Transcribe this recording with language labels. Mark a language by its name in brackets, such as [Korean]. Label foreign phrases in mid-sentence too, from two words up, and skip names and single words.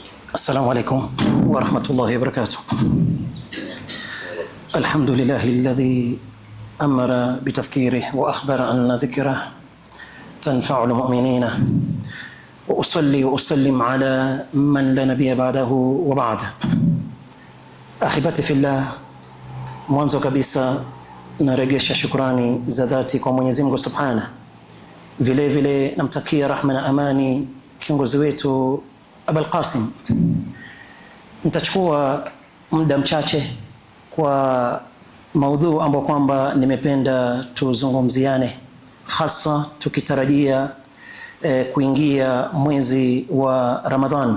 [Arabic] السلام عليكم ورحمة الله وبركاته. الحمد لله الذي أمر بتذكيره وأخبر أن ذكره تنفع المؤمنين، وأصلي وأسلم على من لا نبي بعده وبعده. أحبتي في الله, [Swahili] mwanzo kabisa naregesha shukrani za dhati kwa Mwenyezi Mungu Subhanahu. Vile vile namtakia rahma na amani kiongozi wetu Abul Qasim. Nitachukua muda mchache kwa maudhu ambayo kwamba nimependa tuzungumziane, hasa tukitarajia kuingia mwezi wa Ramadhan.